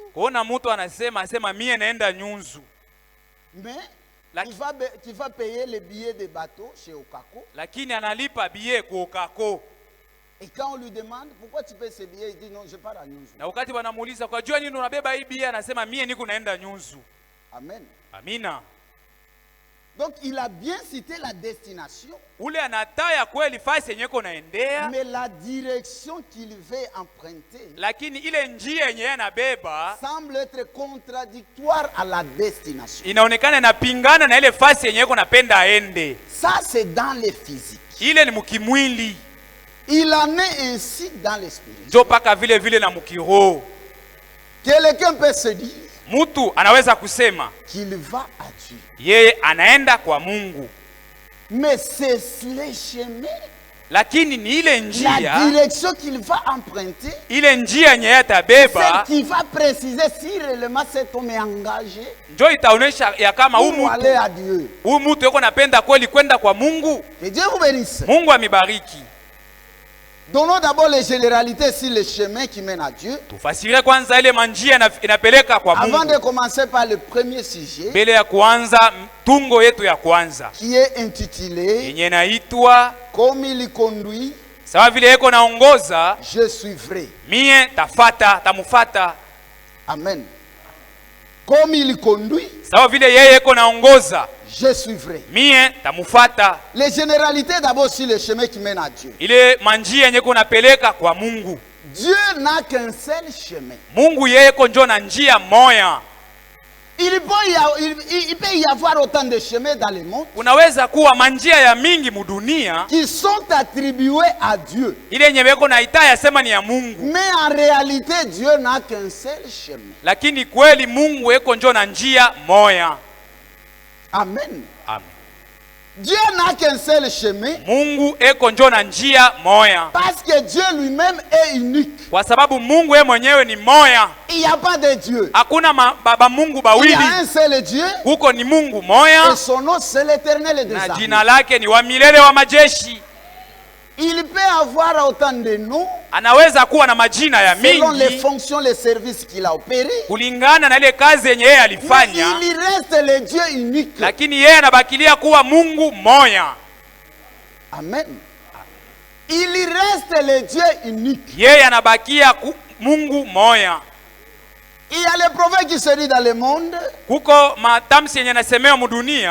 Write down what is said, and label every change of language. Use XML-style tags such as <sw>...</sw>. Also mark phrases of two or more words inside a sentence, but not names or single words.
<sw>Kuona mtu anasema mie naenda Nyunzu.</sw> <fr>Mais qui va payer les billets de bateau chez Okako.</fr> <sw>Lakini analipa billet kwa Okako.</sw> <fr>Et quand on lui demande pourquoi tu payes ces billets, il dit non, je pars à Nyunzu.</fr> <sw>Na wakati wanamuuliza kwa jua nini unabeba hii billet, anasema mie niko naenda Nyunzu. Amen. Amina.</sw> <fr>Donc il a bien cité la destination.</fr> <sw>Ule anataya kweli fasi yenye ko naendea.</sw> <fr>Mais la direction qu'il veut emprunter,</fr> <sw>lakini ile njia yenye anabeba</sw> <fr>semble être contradictoire à la destination.</fr> <sw>Inaonekana inapingana na ile fasi yenye ko napenda aende.</sw> <fr>Ça c'est dans le physique.</fr> <sw>Ile ni mukimwili.</sw> <fr>Il en est ainsi dans l'esprit.</fr> <sw>Ndio paka vile vile na mukiroho.</sw> <fr>Quelqu'un peut se dire,</fr> <sw>mtu anaweza kusema</sw> <fr>qu'il va à Dieu.</fr> <sw>Yeye anaenda kwa Mungu.</sw> <fr>Mais c'est le chemin.</fr> <sw>Lakini ni ile njia,</sw> <fr>la direction qu'il va emprunter,</fr> <sw>ile njia yenye atabeba,</sw> <fr>qui va préciser si réellement cet homme est engagé.</fr> <sw>Ndio itaonesha ya kama huyu mtu yuko napenda kweli kwenda kwa Mungu.</sw> <fr>Que Dieu vous bénisse.</fr> <sw>Mungu amibariki.</sw> <fr>Donnons d'abord les généralités sur les chemins qui mènent à Dieu.</fr> <sw>Tufasire kwanza ile manjia inapeleka kwa Mungu.</sw> <fr>Avant de commencer par le premier sujet,</fr> <sw>mbele ya kuanza tungo yetu ya kwanza,</sw> <fr>qui est intitulé</fr> <sw>yenye naitwa</sw> <fr>comme il conduit,</fr> <sw>sawa vile yeko naongoza,</sw> <fr>je suivrai.</fr> <sw>Mie tamufata.</sw> <fr>Amen. Comme il conduit,</fr> <sw>sawa vile yeye yeko naongoza,</sw> <fr>je suivrai.</fr> <sw>Mie tamufata.</sw> <fr>Les généralités d'abord sur les chemins qui mènent à Dieu.</fr> <sw>Ile manjia yenye kunapeleka kwa Mungu.</sw> <fr>Dieu n'a qu'un seul chemin.</fr> <sw>Mungu yeye njo na njia moya.</sw> <fr>Il peut y avoir autant de chemins dans le monde.</fr> <sw>Unaweza kuwa manjia ya mingi mudunia</sw> <fr>qui sont attribués à Dieu.</fr> <sw>Ile yenye beko na itaya sema ni ya Mungu.</sw> <fr>Mais en réalité Dieu n'a qu'un seul chemin.</fr> <sw>Lakini kweli Mungu yeko njo na njia moya. Amen. Amen.</sw> <fr>Dieu n'a qu'un seul chemin.</fr> <sw>Mungu eko njo na njia moya.</sw> <fr>Parce que Dieu lui-même est unique.</fr> <sw>Kwa sababu Mungu yeye mwenyewe ni moya.</sw> <fr>Il n'y a pas de Dieu.</fr> <sw>Hakuna baba Mungu bawili.</sw> <fr>Il y a un seul Dieu.</fr> <sw>Huko ni Mungu moya.</sw> <fr>Et son nom c'est l'Éternel des armées.</fr> <sw>Na jina lake ni wa milele wa majeshi.</sw> <fr>Il peut avoir autant de noms.</fr> <sw>Anaweza kuwa na majina ya mingi.</sw> <fr>Selon les fonctions, les services qu'il a opéré.</fr> <sw>Kulingana na ile kazi yenye yeye alifanya.</sw> <fr>Il reste le Dieu unique.</fr> <sw>Lakini yeye anabakilia kuwa Mungu moya.</sw> <fr>Amen. Il reste le Dieu unique.</fr> <sw>Yeye anabakia Mungu moya.</sw> <fr>Il y a les proverbes qui se disent dans le monde.</fr> <sw>Kuko matamshi yenye nasemewa mudunia.</sw>